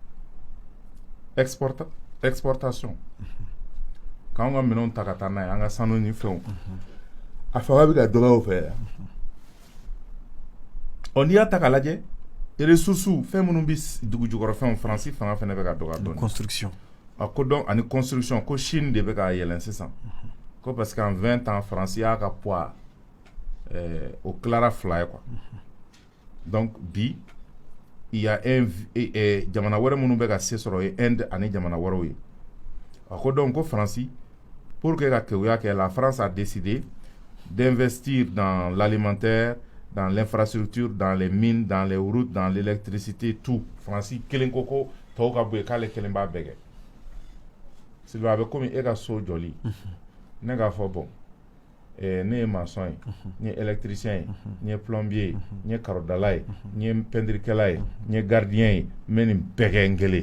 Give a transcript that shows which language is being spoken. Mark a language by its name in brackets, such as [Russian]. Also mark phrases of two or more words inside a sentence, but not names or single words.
[Bambara] exportation k'anw ka minɛnw ta ka taa n'a ye an ka sanu ni fɛnw a fanga bɛ ka dɔgɔya o fɛ yan ɔ n'i y'a ta k'a lajɛ ressources fɛn minnu bɛ dugu jukɔrɔ fɛnw Faransi fanga fɛnɛ bɛ ka dɔgɔya dɔɔni construction ko donc ani construction ko Chine de bɛ ka yɛlɛn sisan ko [French] parce qu'en 20 ans [Bambara] Faransi y'a ka poids o tilara fila ye [French] quoi donc [Bambara] bi [French] il y a un [Bambara] jamana wɛrɛ minnu bɛ ka se sɔrɔ ye Inde ani jamana wɛrɛw ye a ko donc ko Faransi [French] pour que [Bambara] ka kɛwuya kɛ [French] la France a décidé d'investir dans l'alimentaire, dans l'infrastructure, dans les mines, dans les routes, dans l'électricité, tout. [Bambara] Faransi kelen ko ko tɔw ka bɔ yen k'ale kelen b'a bɛɛ kɛ Sylvain a bɛ komi e ka so jɔli ne k'a fɔ bon ne ye maçon ye n ye électricien ye n ye plombier ye n ye karodala ye n ye peinturikɛla ye n ye gardien ye n bɛ nin bɛɛ kɛ n kelen